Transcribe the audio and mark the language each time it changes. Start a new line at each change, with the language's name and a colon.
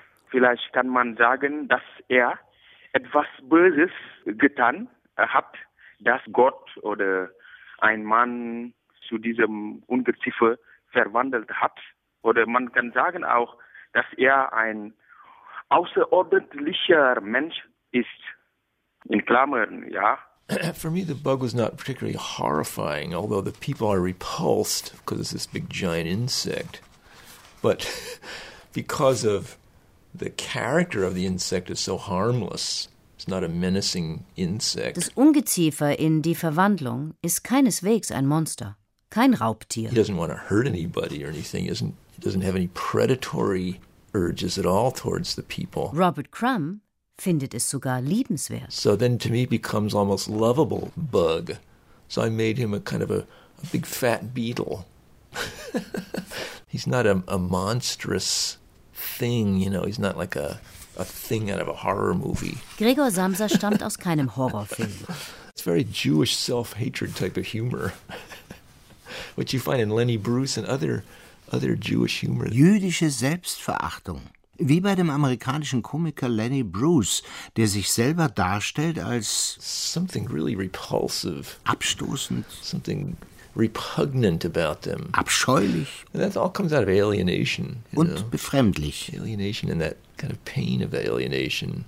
German: Vielleicht kann man sagen, dass er etwas Böses getan hat, dass Gott oder ein Mann zu diesem Ungeziefer verwandelt hat. Oder man kann sagen auch, dass er ein außerordentlicher Mensch ist. In Klammern, ja.
English: For me, the bug was not particularly horrifying, although the people are repulsed because it's this big giant insect. But because of the character of the insect is so harmless, it's not a menacing insect.
German: Das Ungeziefer in die Verwandlung ist keineswegs ein Monster, kein Raubtier.
English: He doesn't want to hurt anybody or anything, isn't he? Doesn't have any predatory urges at all towards the people.
German: Robert Crumb findet es sogar liebenswert.
English: So then to me becomes almost lovable bug. So I made him a kind of a big fat beetle. He's not a monstrous thing, you know, he's not like a thing out of a horror movie.
German: Gregor Samsa stammt aus keinem Horrorfilm.
English: It's very Jewish self-hatred type of humor. Which you find in Lenny Bruce and other Jewish humor.
German: Jüdische Selbstverachtung. Wie bei dem amerikanischen Komiker Lenny Bruce, der sich selber darstellt als
English: something really repulsive.
German: Abstoßend.
English: Something repugnant about them.
German: Abscheulich.
English: And that all comes out of alienation.
German: Und befremdlich.
English: Alienation and that kind of pain of alienation.